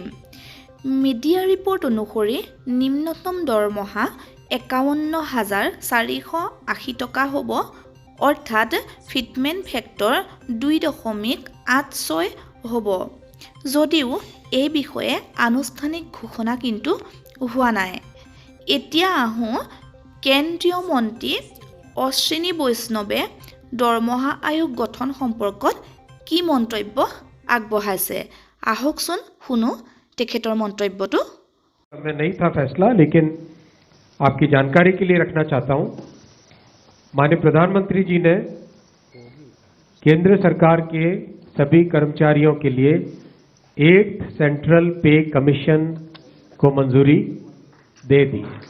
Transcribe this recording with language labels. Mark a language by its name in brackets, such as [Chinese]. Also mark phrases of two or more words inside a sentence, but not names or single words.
[English] media report [Assamese] অনুসৰি নিম্নতম দৰমহা 51,480 টকা হ'ব, অৰ্থাৎ [English] fitment factor [Assamese] 2.86 হ'ব, যদিও এই বিষয়ে আনুষ্ঠানিক ঘোষণা কিন্তু হোৱা নাই। এতিয়া আহোঁ কেন্দ্ৰীয় মন্ত্ৰী অশ্বিনী বৈষ্ণৱে দৰমহা আয়োগ গঠন সম্পৰ্কত কি মন্তব্য আগবঢ়াইছে। আহকচোন শুনো তেখেতৰ মন্তব্যটো। [Hindi] में नहीं था फैसला, लेकिन आपकी जानकारी के लिए रखना चाहता हूं। माननीय प्रधानमंत्री जी ने केंद्र सरकार के सभी कर्मचारियों के लिए 8th सेंट्रल पे कमीशन को मंजूरी दे दी।